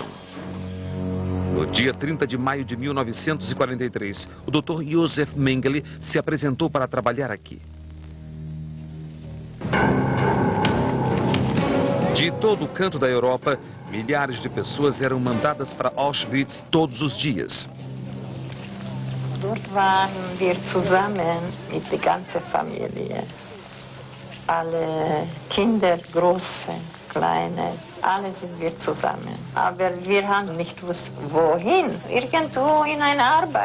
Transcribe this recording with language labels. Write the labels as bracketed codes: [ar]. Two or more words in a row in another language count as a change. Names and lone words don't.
[pt] No dia 30 de maio de 1943, o Dr. Josef Mengele se apresentou para trabalhar aqui. De todo o canto da Europa, milhares de pessoas eram mandadas para Auschwitz todos os dias. [de] Dort waren wir zusammen mit der ganzen Familie. Alle Kinder, große, kleine, alle sind wir zusammen. Aber wir haben nicht gewusst, wohin. Irgendwo in eine Arbeit.